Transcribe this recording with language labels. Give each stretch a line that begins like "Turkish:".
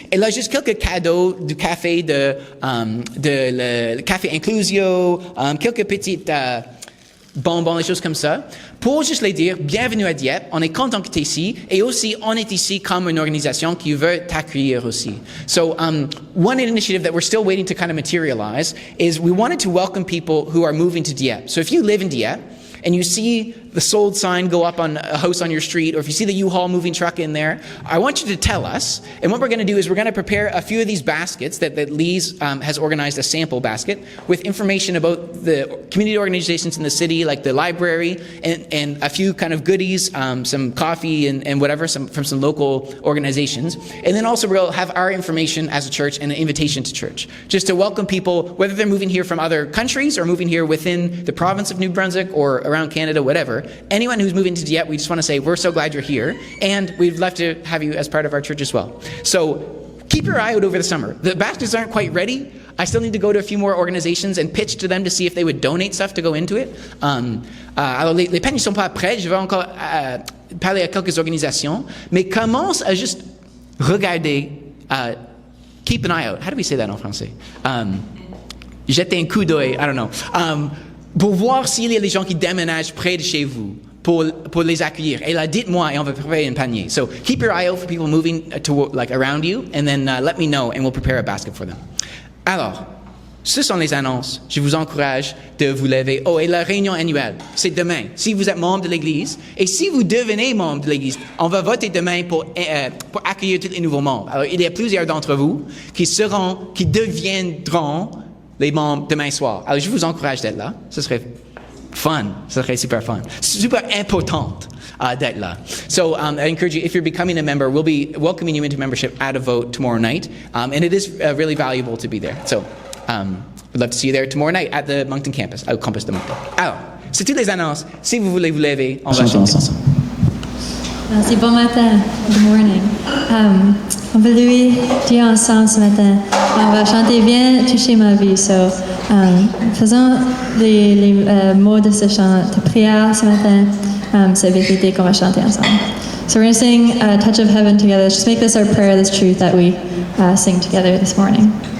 French: Et là, juste quelques cadeaux du café le café Inclusio, quelques petites bonbons, des choses comme ça, pour juste les dire, bienvenue à Dieppe, on est content que tu es ici, et aussi, on est ici comme une organisation qui veut t'accueillir aussi.
English: So, one initiative that we're still waiting to kind of materialize is we wanted to welcome people who are moving to Dieppe. So if you live in Dieppe, and you see the sold sign go up on a house on your street, or if you see the U-Haul moving truck in there, I want you to tell us. And what we're going to do is we're going to prepare a few of these baskets that Lise has organized, a sample basket, with information about the community organizations in the city, like the library, and a few kind of goodies, some coffee and whatever, from some local organizations. And then also we'll have our information as a church and an invitation to church, just to welcome people, whether they're moving here from other countries or moving here within the province of New Brunswick or around Canada, whatever. Anyone who's moving to Dieppe, we just want to say we're so glad you're here, and we'd love to have you as part of our church as well. So keep your eye out over the summer. The baskets aren't quite ready. I still need to go to a few more organizations and pitch to them to see if they would donate stuff to go into it.
French: Alors les paniers ne sont pas prêts. Je vais encore parler à quelques organisations, mais commence à juste regarder.
English: Keep an eye out. How do we say that
French: en français? Jeter un coup d'œil.
English: I don't know.
French: Pour voir s'il y a des gens qui déménagent près de chez vous, pour les accueillir. Et là, dites-moi, et on va préparer un panier.
English: So, keep your eye out for people moving around you, and then let me know, and we'll prepare a basket for them.
French: Alors, ce sont les annonces. Je vous encourage de vous lever. Oh, et la réunion annuelle, c'est demain. Si vous êtes membre de l'Église, et si vous devenez membre de l'Église, on va voter demain pour accueillir tous les nouveaux membres. Alors, il y a plusieurs d'entre vous qui deviendront les membres demain soir. Alors, je vous encourage d'être là. Ce serait fun. Ce serait super fun. Super important d'être là.
English: So, I encourage you, if you're becoming a member, we'll be welcoming you into membership at a vote tomorrow night. And it is really valuable to be there. So, we'd love to see you there tomorrow night at the Moncton campus,
French: au campus de Moncton. Alors, c'est toutes les annonces. Si vous voulez vous lever, on va chanter ensemble. Merci, bon matin.
English: Good morning.
French: On va louer Dieu ensemble ce matin. On va chanter Viens toucher ma vie. So, faisons les mots de ce chant de prière ce matin. C'est avec l'idée qu'on va chanter ensemble.
English: So we're going to sing Touch of Heaven together. Just make this our prayer, this truth that we sing together this morning.